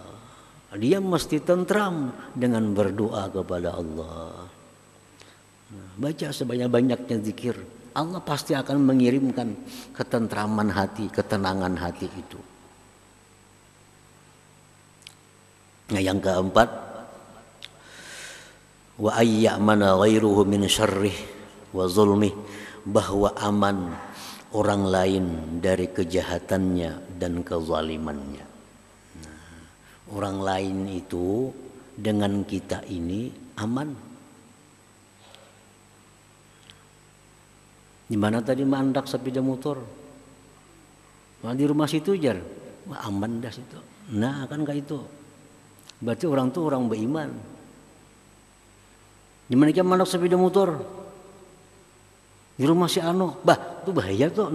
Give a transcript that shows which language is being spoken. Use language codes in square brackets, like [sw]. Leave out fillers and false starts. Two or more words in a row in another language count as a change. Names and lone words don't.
[id] Dia mesti tentram dengan berdoa kepada Allah. Baca sebanyak-banyaknya zikir. Allah pasti akan mengirimkan ketentraman hati, ketenangan hati itu. Nah, yang keempat, [ar] وأمن غيره من شره وظلمه, [id] bahwa aman orang lain dari kejahatannya dan kezalimannya. Nah, orang lain itu dengan kita ini aman. Di mana tadi mandak sepeda motor? Nah, di rumah situ jar, wah, aman dah situ. Nah kan kayak itu. Berarti orang tuh orang beriman. Di mana dia mandak sepeda motor? Di rumah si Ano, bah, itu bahaya tuh.